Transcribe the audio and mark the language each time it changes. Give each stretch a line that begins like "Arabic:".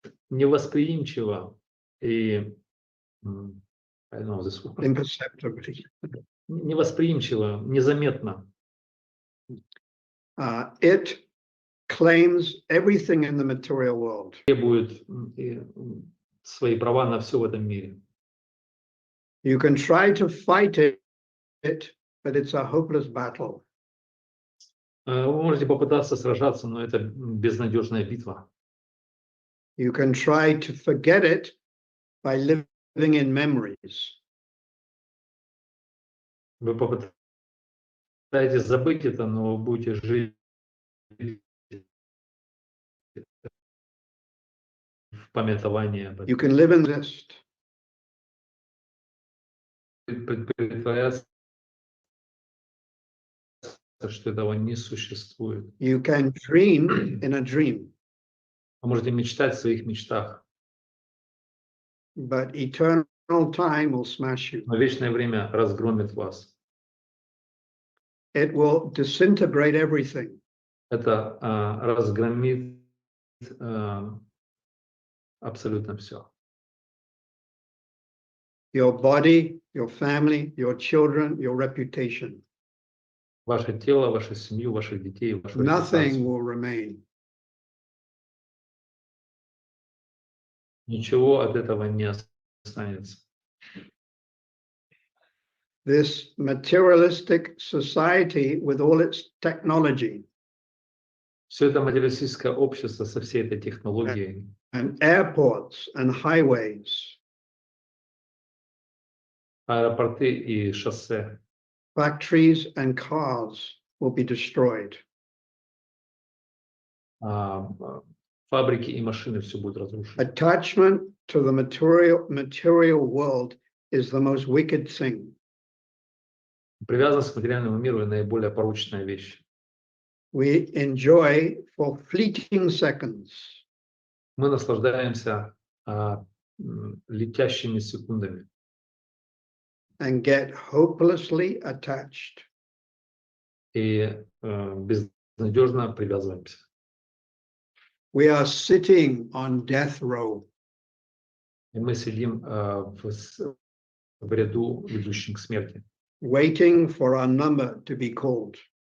Russian: Невосприимчиво и
English: I don't know this word. Imperceptibly.
Russian: Невосприимчиво, незаметно.
English: It claims everything in the material world.
Russian: Требует свои права на все в этом мире.
English: You can try to fight it, but it's a hopeless battle.
Russian: Вы можете попытаться сражаться, но это безнадежная битва.
English: You can try to forget it by living in memories.
Russian: Вы попытаетесь забыть это, но вы будете жить в памятовании об
English: You
Russian: этом.
English: can live in this.
Russian: Притворяться, что этого не существует.
English: You can dream in a dream,
Russian: Вы можете мечтать в своих мечтах,
English: but eternal time will smash you.
Russian: но вечное время разгромит вас.
English: It will disintegrate everything.
Russian: Это разгромит абсолютно все.
English: Your body, your family, your children, your reputation.
Russian: Ваше тело, вашу семью, ваших детей, вашу
English: Nothing
Russian: репутацию.
English: will remain.
Russian: Ничего от этого не останется.
English: This materialistic society with all its technology
Russian: Все это материалистическое общество со всей этой технологией,
English: and airports and highways,
Russian: аэропорты и шоссе,
English: factories and cars will be destroyed.
Russian: фабрики и машины, все будет разрушено.
English: Attachment to the material world is the most wicked thing.
Russian: Привязанность к материальному миру – наиболее порочная вещь.
English: We enjoy for fleeting seconds.
Russian: Мы наслаждаемся летящими секундами
English: And get hopelessly attached.
Russian: и безнадежно привязываемся.
English: We are sitting on death row.
Russian: И мы сидим в ряду ведущих к смерти,
English: Waiting for our number to be called.